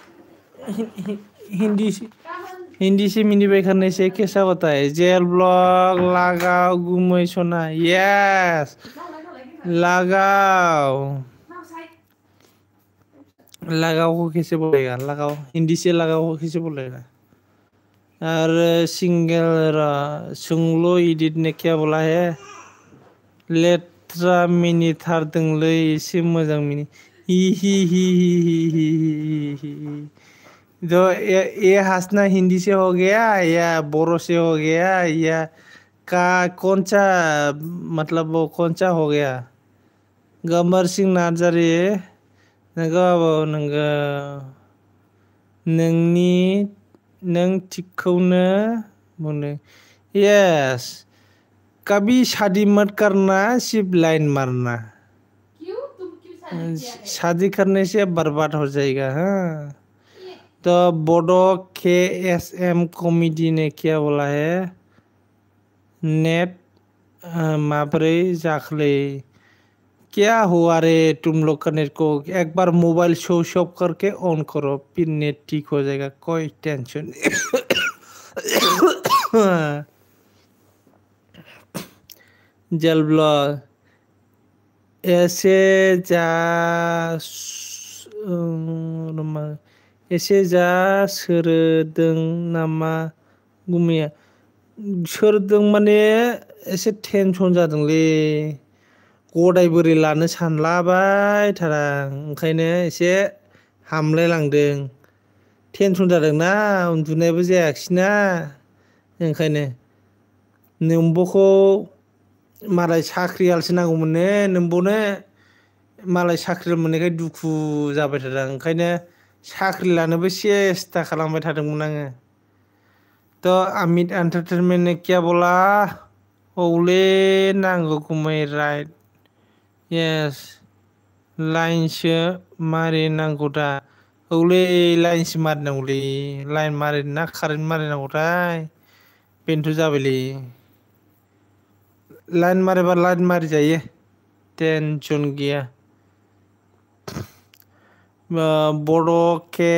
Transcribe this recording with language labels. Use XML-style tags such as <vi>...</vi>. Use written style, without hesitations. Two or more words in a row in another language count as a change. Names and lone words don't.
<hi>हिंदी से मिनिबे करने से कैसा होता है जेल ब्लॉग लगाओ गुमै सोना यस लगाओ को कैसे बोलेगा लगाओ हिंदी से लगाओ को कैसे बोलेगा और सिंगल सुंगलो इडिट ने क्या बोला है</hi> <brx>लेट्रा मिनी थारदोंलै एसे मोजां मिनि</brx> <hi>हि हि हि हि हि हि हि तो ये हंसना हिंदी से हो गया या बोरो से हो गया या का कौन सा मतलब वो कौन सा हो गया गंबर सिंह नार्जारी नोंगौ</hi> <brx>नों थिगखौनो बुंदों</brx> <hi>यस कभी शादी मत करना सिर्फ लाइन मारना शादी करने से बर्बाद हो जाएगा हाँ तो बोडो के एस एम कॉमेडी ने क्या बोला है</hi> <brx>नेट माबोरै जाखलै</brx> <hi>क्या हुआ रे तुम लोग का नेट को एक बार मोबाइल स्विच ऑफ करके ऑन करो फिर नेट ठीक हो जाएगा कोई टेंशन</hi> <brx>जल ब्लॉग एसे जा सोरदों नामा गुमैया सोरदों माने एसे टेनसन जादोंलै गदाय बोरै लानो सानलाबाय थारा ओंखायनो एसे हामलायलांदों टेनसन जादोंना उन्दुनायबो जायाखिसैना ओंखायनो नोंबोखौ मालाय साख्रियालसो नांगौमोननो नोंबोनो मालाय साख्रि मोननायखाय दुखु जाबाय थादों ओंखायनो साख्रि लानोबो सेस्था खालामबाय थादोंमोन आङो</brx> <hi>तो अमित एंटरटेनमेंट ने क्या बोला</hi> <brx>औले नांगौ गुमै राइट यस लाइनसो मारिनांगौ दा औलै लाइनसो मारिनांगौलै लाइन मारिना कारेन्ट मारिनांगौथाय बेनोथ' जाबायलै लाइन मारिबा लाइन मारि जायो टेनसन गैया</brx> <hi>बड' के</hi>